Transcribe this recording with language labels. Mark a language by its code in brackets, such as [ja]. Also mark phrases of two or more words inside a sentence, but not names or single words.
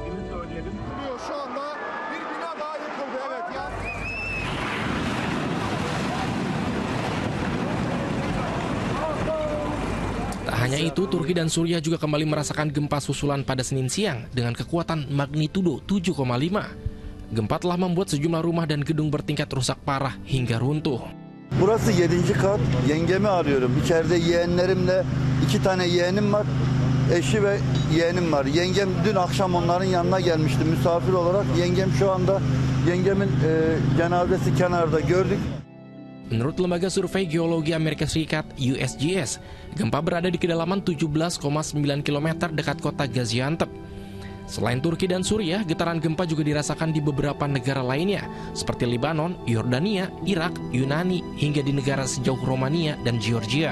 [id] Tak hanya itu, Turki dan Suriah juga kembali merasakan gempa susulan pada Senin siang dengan kekuatan magnitudo 7,5. Gempa telah membuat sejumlah rumah dan gedung bertingkat rusak parah hingga runtuh. [tr] Burası 7. kat. Yengemi arıyorum. İçeride yeğenlerimle 2 tane yeğenim var. Eşi ve yeğenim var. Yengem dün akşam onların yanına gelmişti misafir olarak. Yengem şu anda yengemin cenazesi kenarda gördük. [id] Menurut lembaga survei geologi Amerika Serikat USGS, gempa berada di kedalaman 17,9 km dekat kota Gaziantep. Selain Turki dan Suriah, getaran gempa juga dirasakan di beberapa negara lainnya, seperti Lebanon, Yordania, Irak, Yunani, hingga di negara sejauh Romania dan Georgia.